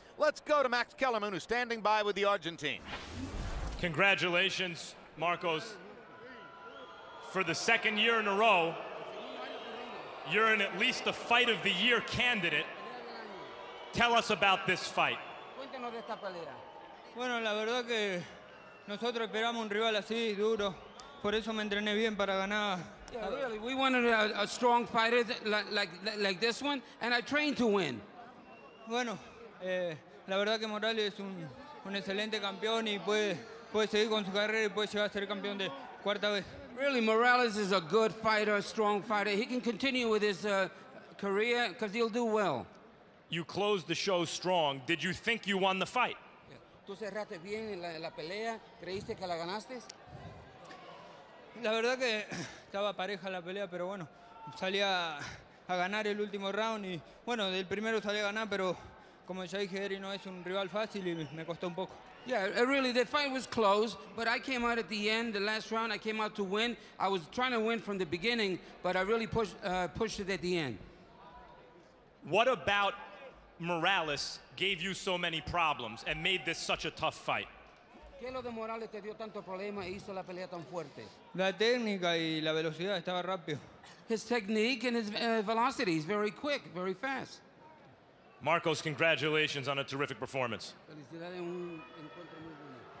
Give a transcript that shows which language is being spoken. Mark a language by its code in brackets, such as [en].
[en] Let's go to Max Kellerman, who's standing by with the Argentine. Congratulations, Marcos. For the second year in a row, you're in at least a Fight of the Year candidate. Tell us about this fight. [es] Bueno, la verdad que nosotros esperamos un rival así, duro. Por eso me entrené bien para ganar. [en] Yeah, really, we wanted a strong fighter like this one, and I trained to win. [es] Bueno, la verdad que Morales es un excelente campeón y puede seguir con su carrera y puede llegar a ser campeón de cuarta vez. [en] Really, Morales is a good fighter, a strong fighter. He can continue with his career because he'll do well. You closed the show strong. Did you think you won the fight? [es] ¿Tú cerraste bien en la pelea? ¿Creíste que la ganaste? La verdad que estaba pareja la pelea, pero bueno, salí a ganar el último round y bueno, del primero salí a ganar, pero como ya dije, Eri no es un rival fácil y me costó un poco. [en] Yeah, really, the fight was close, but I came out at the end, the last round, I came out to win. I was trying to win from the beginning, but I really pushed it at the end. What about Morales gave you so many problems and made this such a tough fight? [es] ¿Qué lo de Morales te dio tanto problema e hizo la pelea tan fuerte? La técnica y la velocidad, estaba rápido. [en] His technique and his velocity, he's very quick, very fast. Marcos, congratulations on a terrific performance. [es] Felicidades, un encuentro muy bueno.